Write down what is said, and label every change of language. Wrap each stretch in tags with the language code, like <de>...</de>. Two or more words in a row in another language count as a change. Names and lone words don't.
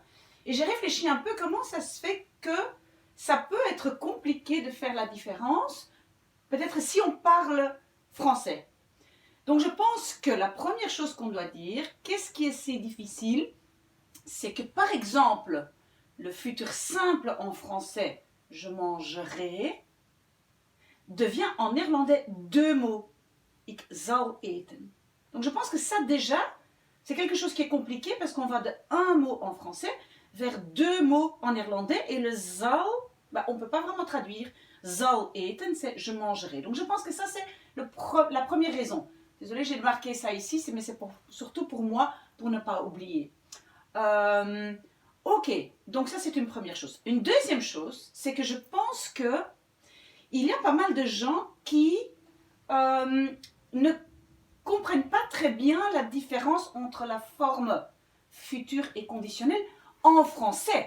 <fr>Et j'ai réfléchi un peu comment ça se fait que ça peut être compliqué de faire la différence, peut-être si on parle français. Donc je pense que la première chose qu'on doit dire, qu'est-ce qui est si difficile, c'est que par exemple, le futur simple en français, je mangerai, devient en néerlandais deux mots.</fr> <nl>Ik zal eten.</nl> <fr>Donc je pense que ça déjà, c'est quelque chose qui est compliqué parce qu'on va de un mot en français vers deux mots en néerlandais et le zal, on ne peut pas vraiment traduire.</fr> <nl>Zal eten,</nl> <fr>c'est je mangerai. Donc je pense que ça, c'est la première raison. Désolée, j'ai marqué ça ici, mais c'est surtout pour moi, pour ne pas oublier. Euh, ok, donc ça c'est une première chose. Une deuxième chose, c'est que je pense que il y a pas mal de gens qui ne comprennent pas très bien la différence entre la forme future et conditionnelle en français.</fr>